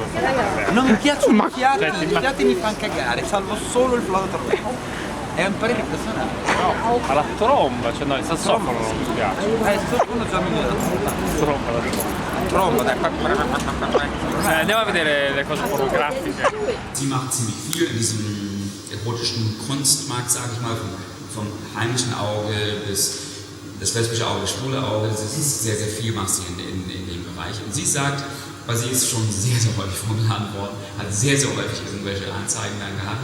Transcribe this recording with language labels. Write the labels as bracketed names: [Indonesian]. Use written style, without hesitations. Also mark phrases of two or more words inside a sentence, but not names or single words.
[Italian] Non mi piacciono i fiati, Cioè, i fiati mi fanno cagare, salvo solo il flauto traverso. È un parere personale. No, ma la tromba, cioè no, il sassofono non mi piace. Uno già mi La tromba, dai. Andiamo a vedere le cose pornografiche. [German] Sie macht ziemlich viel in diesem erotischen Kunstmarkt, sage ich mal, vom heimischen Auge bis das lesbische Auge, das schwule Auge. Sie ist sehr, sehr viel macht sie in dem Bereich. Und sie sagt, weil sie ist schon sehr, sehr häufig vorgeladen worden, hat sehr, sehr häufig irgendwelche Anzeigen dann gehabt.